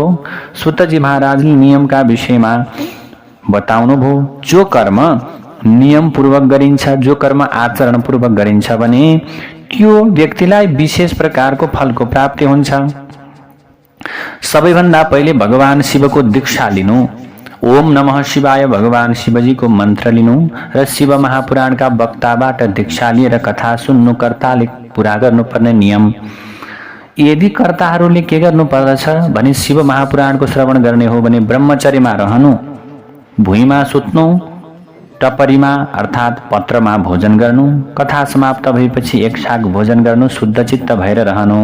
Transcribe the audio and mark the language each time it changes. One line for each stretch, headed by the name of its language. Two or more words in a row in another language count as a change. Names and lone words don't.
Nepali: सुतजी महाराजले नियमका विषयमा बताउनुभयो। जो कर्म नियमपूर्वक गरिन्छ, जो कर्म आचरणपूर्वक गरिन्छ भने त्यो व्यक्तिलाई विशेष प्रकारको फलको प्राप्ति हुन्छ। सबैभन्दा पहिले भगवान शिवको दीक्षा लिनु।
Sanskrit: ओम नमः शिवाय
Nepali: भगवान शिवजीको मन्त्र लिनु र शिव महापुराणका वक्ताबाट दीक्षा लिएर कथा सुन्नु कर्ताले पुरा गर्नुपर्ने नियम। यदि कर्ताहरूले के गर्नुपर्दछ भने शिव महापुराणको श्रवण गर्ने हो भने ब्रह्मचर्यमा रहनु, भुइँमा सुत्नु, टपरीमा अर्थात् पत्रमा भोजन गर्नु, कथा समाप्त भएपछि एक शाक भोजन गर्नु, शुद्ध चित्त भएर रहनु।